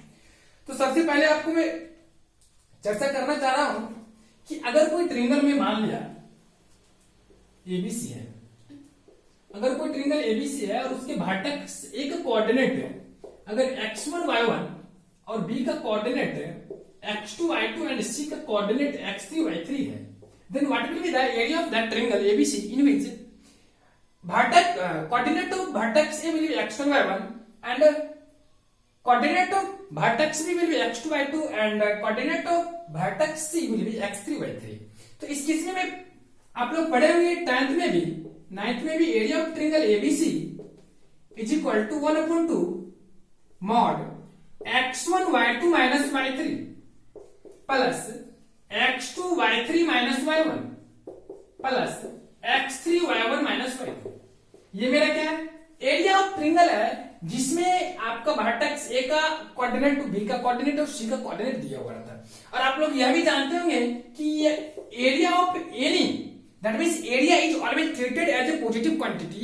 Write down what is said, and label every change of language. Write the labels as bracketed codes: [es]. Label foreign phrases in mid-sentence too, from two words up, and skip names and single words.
[hi] तो सबसे पहले आपको मैं चर्चा करना चाह रहा हूं कि अगर कोई ट्रायंगल में मान लिया एबीसी है, अगर कोई ट्रायंगल एबीसी है और उसके वर्टेक्स ए का कोऑर्डिनेट है, अगर x1 y1 और b का कोऑर्डिनेट है x2 y2 एंड c का कोऑर्डिनेट x3 y3 है, [en] then what will be the area of that triangle ABC in which coordinate of vertex A will be x1 y1 and coordinate of vertex B will be x2 y2 and coordinate of vertex C will be x3 y3। [hi] तो इस केस में आप लोग पढ़े होंगे 10th में भी 9th में भी [en] area of triangle ABC is equal to 1/2 mod x1 y2 minus y3 plus x2 y3 minus y1 plus x3 y1 minus y2. [hi] ये मेरा क्या है? [en] area of triangle [hi] है, जिसमें आपका वर्टेक्स ए का कोऑर्डिनेट बी का कोऑर्डिनेट और सी का कोऑर्डिनेट दिया हुआ रहता है। और आप लोग यह भी जानते होंगे कि [en] area of any that means area is always treated as a positive quantity.